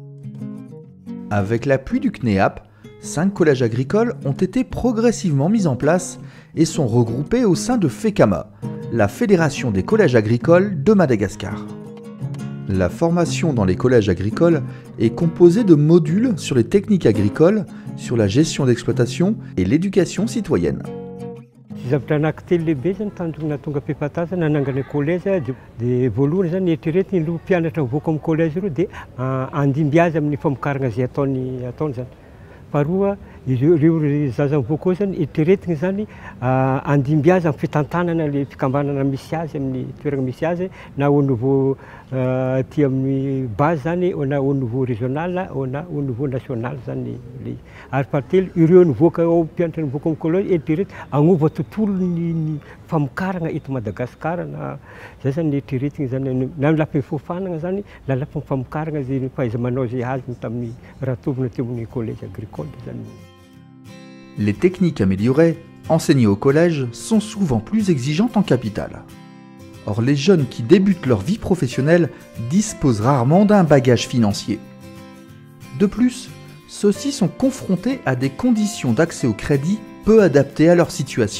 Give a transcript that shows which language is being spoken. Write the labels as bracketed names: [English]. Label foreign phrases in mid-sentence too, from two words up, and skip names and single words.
[French] Avec l'appui du CNEAP, 5 collèges agricoles ont été progressivement mis en place et sont regroupés au sein de FECAMA, la Fédération des collèges agricoles de Madagascar. La formation dans les collèges agricoles est composée de modules sur les techniques agricoles, sur la gestion d'exploitation et l'éducation citoyenne. [Malagasy] Zavatra anankitelo lehibe zany tanjona tonga am-pihapata zany nanangana collège dia voalohany zany eritreretiny ireo mpianatra mivoaka amin'ny collège ireo dia andimby azy amin'ny famokarana izay ataony zany. Faharoa ireo zaza mivoaka ao zany eritreretiny zany andimby azy amin'ny fitantanana le fikambanana misy azy amin'ny toerana misy azy na [French] au niveau [Malagasy] aty amin'ny base zany na [French] au niveau régional [Malagasy] na [French] au niveau national [Malagasy] zany le ary fahatelo ireo nivoaka ao mpianatra nivoaka amin'ny collège eritreretiny agnova tontolo ny famokarana eto Madagasikara na zay zany eritreretiny zany na lafiny fofanana zany na lafiny famokarana zay fahaiza-manao zay azy tamin'ny raha tovina teo amin'ny [French] collège agricole [Malagasy] zany. [French] Les techniques améliorées, enseignées au collège, sont souvent plus exigeantes en capital. Or, les jeunes qui débutent leur vie professionnelle disposent rarement d'un bagage financier. De plus, ceux-ci sont confrontés à des conditions d'accès au crédit peu adaptées à leur situation.